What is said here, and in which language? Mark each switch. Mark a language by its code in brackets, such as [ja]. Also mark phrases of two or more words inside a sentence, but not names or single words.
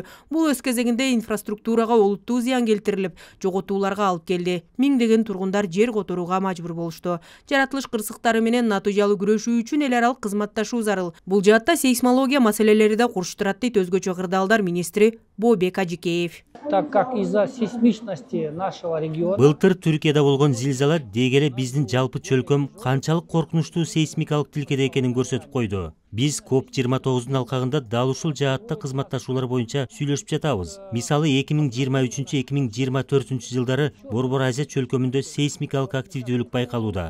[ky] Бул өз кезегинде инфраструктурага олуттуу зыян келтирилип, жоготууларга алып келди. Миңдеген тургундар жер которууга мажбур болушту. Жаратылыш кырсыктары менен натыйжалуу күрөшүү үчүн эл аралык кызматташуу зарыл. Бул жаатта сейсмология маселелери да курчтурат дейт өзгөчө кырдаалдар министри Бообек Ажикеев. [ru] Так как из-за сейсмичности нашего региона [ky] былтыр Түркияда болгон зилзала деги эле биздин жалпы чөлкөм канчалык коркунучтуу сейсмикалык тилкеде экенин көрсөтүп койду. Биз COP29-дун алкагында дал ушул жаатта кызматташуулар боюнча сүйлөшүп жатабыз. Мисалы 2023-2024 жылдары Борбор Азия чөлкөмүндө сейсмикалык активдүүлүк байкалууда.